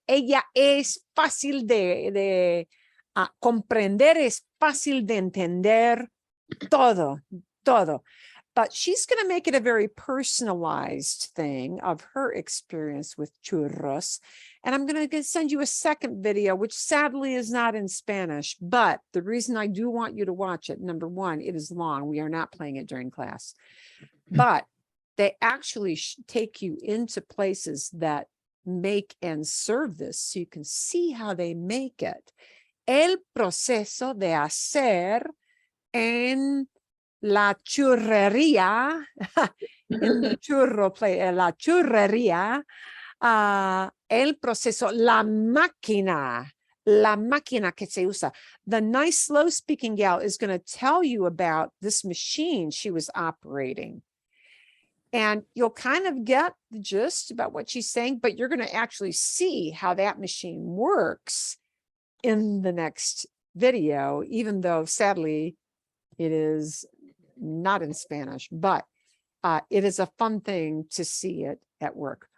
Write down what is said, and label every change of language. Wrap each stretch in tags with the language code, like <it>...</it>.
<es>Ella es fácil de comprender, es fácil de entender todo.</es> <en>But she's going to make it a very personalized thing of her experience with churros. And I'm going to send you a second video, which sadly is not in Spanish. But the reason I do want you to watch it, number one, it is long. We are not playing it during class. But they actually take you into places that make and serve this so you can see how they make it.</en> <es>El proceso de hacer en la churrería,</es> <en>in the churro play,</en> <es>la churrería, el proceso, la máquina que se usa.</es> <en>The nice slow speaking gal is going to tell you about this machine she was operating. And you'll kind of get the gist about what she's saying, but you're going to actually see how that machine works in the next video, even though sadly it is not in Spanish, but it is a fun thing to see it at work.</en>